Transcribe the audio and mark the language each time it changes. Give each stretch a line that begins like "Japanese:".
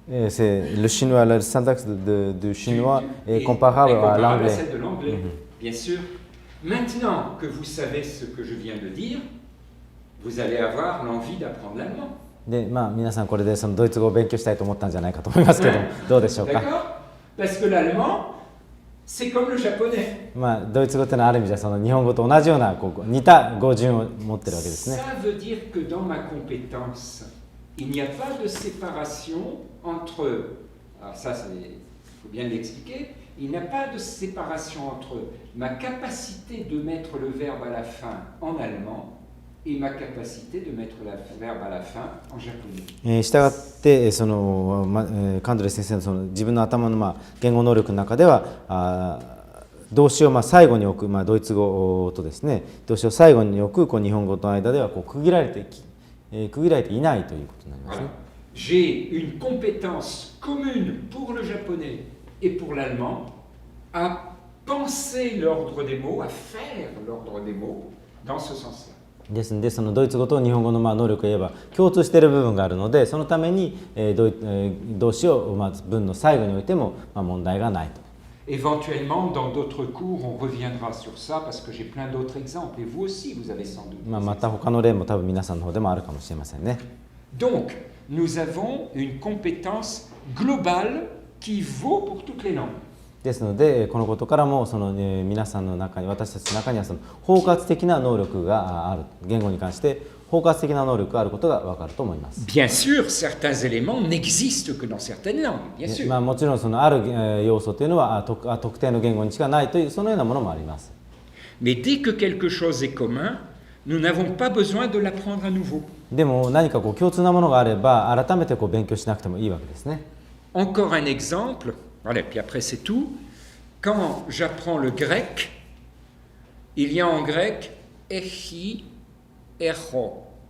French: C'est le chinois, la syntaxe du chinois est comparable à l'anglais. celle de l'anglais, bien sûr. Maintenant que vous savez ce que je viens de dire, vous allez avoir l'envie d'apprendre l'allemand.
Japanese: で、まあ皆さんこれでそのドイツ語を勉強したいと思ったんじゃないかと思いますけど、どうでしょうか。
French: D'accord? Parce que l'allemand, c'est comme le japonais.
Japanese: まあドイツ語ってのはある意味じゃその日本語と同じようなこう似た語順を持ってるわけですね。
French: Ça veut dire que dans ma compétence, il n'y a pas de séparation entre. Alors ça, il faut bien l'expliquer. Il n'y a pas de séparation entre ma capacité de mettre le verbe à la fin en allemand et ma capacité de mettre le verbe à la fin en japonais.
Japanese: したがってそのカンドレ先生のその自分の頭のまあ言語能力の中では動詞をまあ最後に置くまあドイツ語とですね動詞を最後に置くこう日本語との間ではこう区切られていないということになりますね。
French: J'ai une compétence commune pour le japonais et pour l'allemand à penser l'ordre des mots, à faire l'ordre des mots dans ce sens-là.
Japanese: ですのでそのドイツ語と日本語のまあ能力を言えば共通している部分があるのでそのために動詞をまず文の最後においてもまあ問題がないと。
French: Éventuellement, dans d'autres cours, on reviendra sur ça parce que j'ai plein d'autres exemples et vous aussi, vous avez sans doute.
Japanese: また他の例も多分皆さんの方でもあるかもしれませんね。
French: Donc, nous avons une compétence globale qui vaut pour toutes les langues.
Japanese: ですのでこのことからもその、皆さんの中に私たちの中にはその包括的な能力がある言語に関して包括的な能力があることが分かると思います。
French: Bien sûr, certains éléments n'existent que dans certaines langues, bien sûr.
Japanese: もちろんそのある要素というのは特定の言語にしかないというそのようなものもあります。
French: Mais dès que quelque chose est commun, nous n'avons pas besoin de l'apprendre à nouveau.
Japanese: でも何かこう共通なものがあれば改めてこう勉強しなくてもいいわけですね。
French: Encore un exemple, voilà, puis après c'est tout. Quand j'apprends le grec, il y a en grec echi, echo.